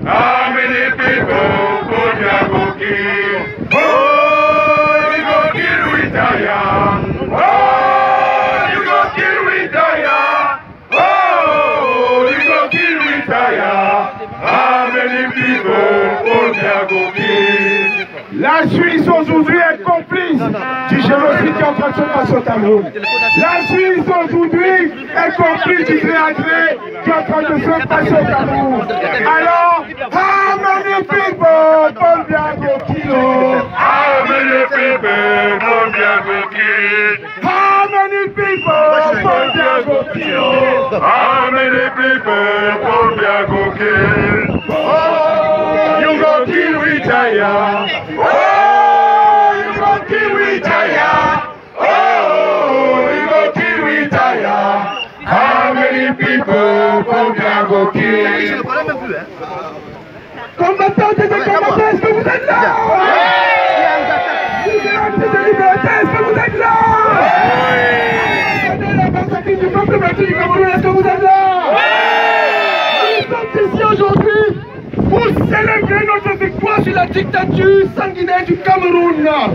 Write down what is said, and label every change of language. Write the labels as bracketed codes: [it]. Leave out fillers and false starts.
[wes] How many people Paul go kill? Oh, you go kill retire. Oh, you go kill retire. Oh, you go kill retire. How many people Paul go kill? [fr] La Suisse aujourd'hui est complice du génocide qui est en train de se passer au Cameroun. La Suisse aujourd'hui est complice du gré à gré qui est en train de se passer au Cameroun. [wes] Alors, how many people Paul go kill? How many people Paul go kill? How many people Paul go kill? How many people Paul go kill? Oh, you go kill retire. Oh, you go kill retire. Oh, you go kill retire. How many people Paul go kill? [fr] Combattants et combattants, est-ce que vous êtes là? Libérateurs de liberté, est-ce que vous êtes là? La perspective du peuple battu du Cameroun, est-ce que vous êtes là? Nous sommes ici aujourd'hui pour célébrer notre victoire sur la dictature sanguinaire du Cameroun.